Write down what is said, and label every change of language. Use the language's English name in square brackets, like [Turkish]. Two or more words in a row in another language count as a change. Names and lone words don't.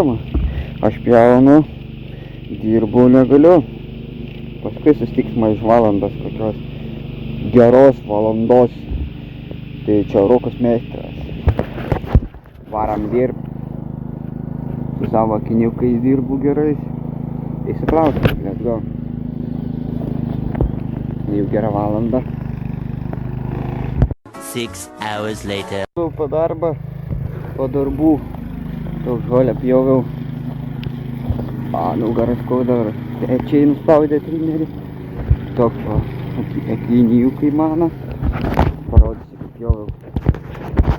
[Lithuanian] Aš pjaunu, dirbu negaliu. Paskui susitiksime iš valandos kokios geros valandos. Tai čia Rokas meistras. Varam dirb. Su savo akiniukais dirbu gerais. Įsiklausim, [English] let's go. [Lithuanian] Jau gerą valandą. [English] 6 hours later. [Lithuanian] Po darbą, po darbų. Daug žolę pjoviau. Nugaras skauda. Pečiai nuspaudė trimerį. Toks va, akiniukai mano. Parodysiu, kaip pjoviau.